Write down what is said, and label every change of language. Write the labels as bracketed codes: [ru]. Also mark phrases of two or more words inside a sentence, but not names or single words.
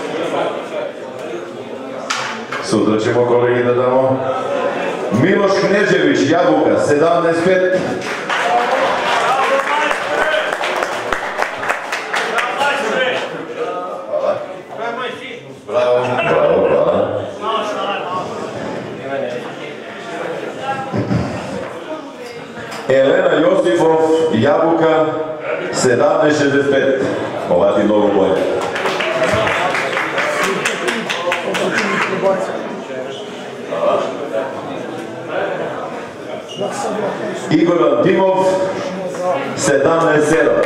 [sr] Sutra ćemo kolegi da damo. Miloš Knežević, Jabuka, 17-5. Hvala. Bravo, bravo, hvala. [mk] Елена Јосифов, Јабука, 17-65. Ова ти многу боја. Игор Антимов, 17-7.